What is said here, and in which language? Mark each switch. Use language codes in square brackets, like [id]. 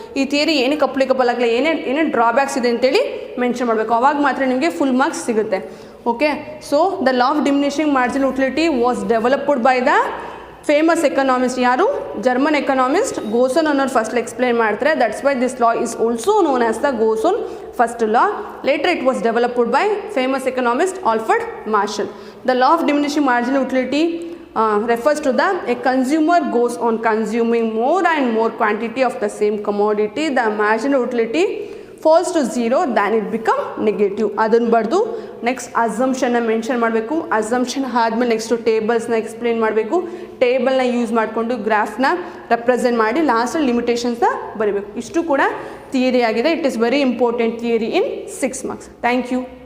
[kn] ಈ ಥಿಯರಿ ಏನಕ್ಕೆ ಅಪ್ಲಿಕಬಲ್ ಆಗಲ್ಲ, ಏನೇನು ಡ್ರಾಬ್ಯಾಕ್ಸ್ ಇದೆ ಅಂತೇಳಿ ಮೆನ್ಷನ್ ಮಾಡಬೇಕು, ಅವಾಗ ಮಾತ್ರ ನಿಮಗೆ ಫುಲ್ ಮಾರ್ಕ್ಸ್ ಸಿಗುತ್ತೆ. [en] Okay, so the law of diminishing marginal utility was developed by the famous economist. ಯಾರು? [kn] ಜರ್ಮನ್ ಎಕನಾಮಿಸ್ಟ್ ಗೋಸನ್ ಅನ್ನೋರು ಫಸ್ಟ್ ಎಕ್ಸ್ಪ್ಲೈನ್ ಮಾಡ್ತಾರೆ. [en] That's why this law is also known as the Gossen first law. Later it was developed by famous economist Alfred Marshall. The law of diminishing marginal utility refers to a consumer goes on consuming more and more quantity of the same commodity, the marginal utility falls to 0, then it become negative. [kn] ಅದನ್ನು ಬರೆದು next ಅಸಂಪ್ಷನ್ನ mention ಮಾಡಬೇಕು. Assumption ಆದಮೇಲೆ next ಟೇಬಲ್ಸ್ನ explain ಮಾಡಬೇಕು. ಟೇಬಲ್ನ use ಮಾಡಿಕೊಂಡು ಗ್ರಾಫ್ನ represent ಮಾಡಿ ಲಾಸ್ಟಲ್ಲಿ ಲಿಮಿಟೇಷನ್ಸ್ನ ಬರೀಬೇಕು. ಇಷ್ಟು ಕೂಡ ಥಿಯರಿ ಆಗಿದೆ. [en] It is very important theory in 6 marks. Thank you.